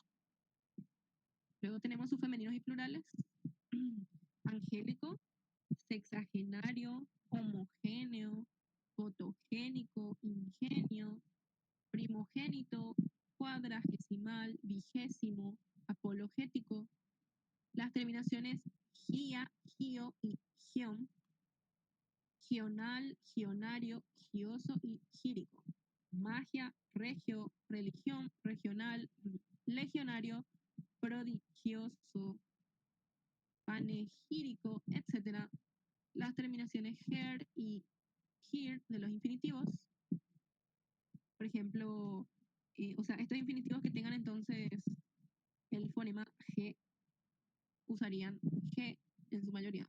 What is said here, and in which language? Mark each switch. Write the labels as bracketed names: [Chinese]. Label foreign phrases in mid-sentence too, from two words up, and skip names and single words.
[Spanish] Luego tenemos sus femeninos y plurales, angélico, sexagenario, homogéneo, fotogénico, ingenio, primogénito, cuadragesimal, vigésimo, apologético. Las terminaciones gia, gio y gion, gional, gionario, gioso y gírico. Magia, regio, religión, regional, legionario, prodigioso, panegírico, etc. Las terminaciones ger y gir de los infinitivos. Por ejemplo, o sea, estos infinitivos que tengan entonces el fonema G usarían G en su mayoría.